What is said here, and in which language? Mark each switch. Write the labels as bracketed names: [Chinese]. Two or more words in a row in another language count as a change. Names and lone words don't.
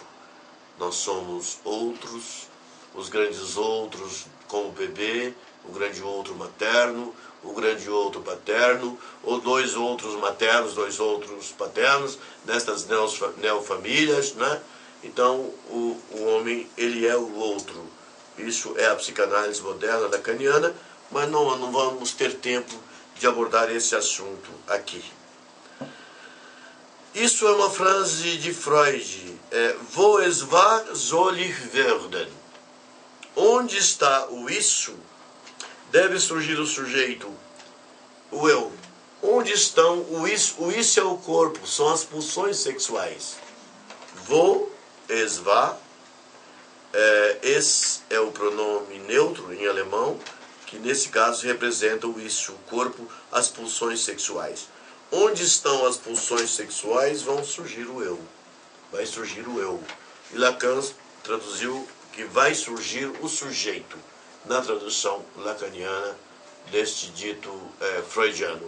[Portuguese] Nós somos outros, os grandes outros como o bebê, o grande outro materno, o grande outro paterno, ou dois outros maternos, dois outros paternos, nestas neofamílias, né? Então, o homem, ele é o outro. Isso é a psicanálise moderna lacaniana, mas não vamos ter tempo de abordar esse assunto aqui. Isso é uma frase de Freud, [German] wo es war, soll ich werden. [Portuguese] Onde está o isso, deve surgir o sujeito, o eu. Onde estão o isso é o corpo, são as pulsões sexuais. [German] Wo es war, [Portuguese] es é o pronome neutro em alemão, que nesse caso representa o isso, o corpo, as pulsões sexuais. Onde estão as pulsões sexuais, vão surgir o eu. Vai surgir o eu. E Lacan traduziu que vai surgir o sujeito, na tradução lacaniana deste dito freudiano.